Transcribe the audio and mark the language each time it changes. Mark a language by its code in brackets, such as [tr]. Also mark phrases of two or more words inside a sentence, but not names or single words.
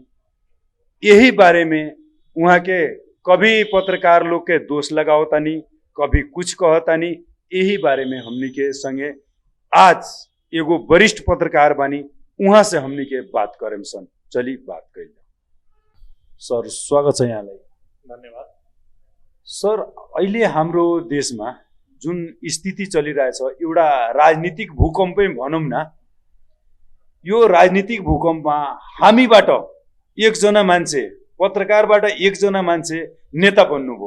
[bho] यही बारे में वहां के कभी पत्रकार लोग के दोष लगावतानी, कभी कुछ कहतानी। यही बारे में हमनी के संगे आज एगो वरिष्ठ पत्रकार बानी, वहां से हमनी के बात करें सन। चली बात करें। सर स्वागत है यहाँलाई। धन्यवाद। [ne] सर अहिले हाम्रो देशमा जुन स्थिति चलिरहेछ एउटा राजनीतिक भूकम्पै भनौँ न। यो राजनीतिक भूकम्पमा हामीबाट एकजना मान्छे, पत्रकारबाट एकजना मान्छे नेता बन्नुभयो।